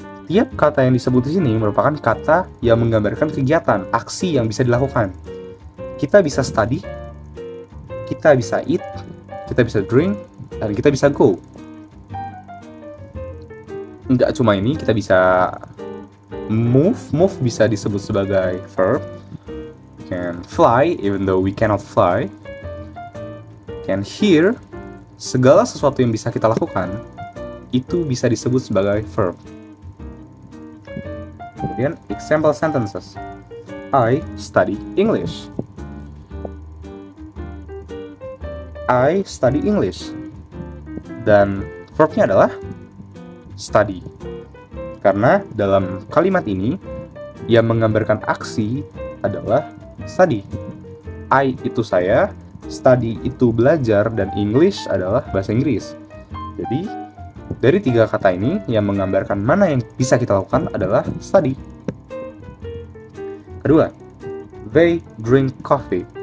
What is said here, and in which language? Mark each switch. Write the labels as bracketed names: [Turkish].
[Indonesian] Tiap kata yang disebut di sini merupakan kata yang menggambarkan kegiatan, aksi yang bisa dilakukan. Kita bisa study, kita bisa eat, kita bisa drink, dan kita bisa go. Nggak cuma ini, kita bisa move bisa disebut sebagai verb. [English] Can fly, even though we cannot fly. Can hear, [Indonesian] segala sesuatu yang bisa kita lakukan, itu bisa disebut sebagai verb. [English] Kemudian, example sentences. I study English. I study English. [Indonesian] Dan verbnya adalah [English] study. [Indonesian] Karena dalam kalimat ini, yang menggambarkan aksi adalah study. I itu saya, study itu belajar, dan English adalah bahasa Inggris. Jadi, dari 3 kata ini, yang menggambarkan mana yang bisa kita lakukan adalah study. [English] Kedua, they drink coffee.